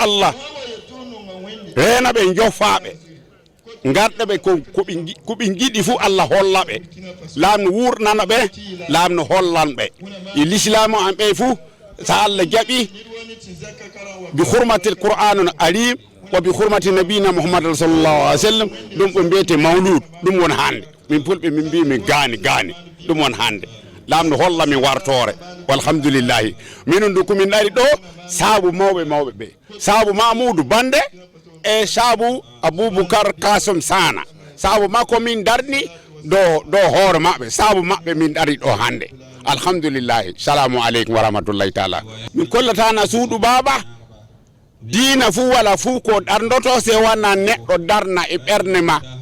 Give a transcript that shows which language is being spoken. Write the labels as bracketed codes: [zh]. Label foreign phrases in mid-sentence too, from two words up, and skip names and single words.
[ff] Allah reena ɓe joffaɓe garɗa ɓe ko ɓe jiɗi fuu Allah holla ɓe laamno wurnana ɓe laamno hollan ɓe e l'islamu an ɓe fuu sa Allah jaɓi bi [ar] حرمة القرآن العظيم و ب حرمة نبينا محمد صلى الله عليه وسلم [ff] ɗum ɓe mbiyete mawlud ɗum woni hande min fulɓe min mbi min gaani ɗum woni hande laamno holla min wartore walhamdulillahi minen du komin ɗari ɗo saabu mawɓe ɓe saabu Mamoudou Bande e saabu Aboubacar Kasum Sana saabu makko min darni do hoore maɓɓe saabu maɓɓe min ɗari ɗo hande alhamdulillahi [ar] سلام عليكم و رحمة الله تعالى [ff] min kollatana suuɗu baba diina fuu wala fuu ko ɗardoto se wona neɗɗo darna e ɓerne ma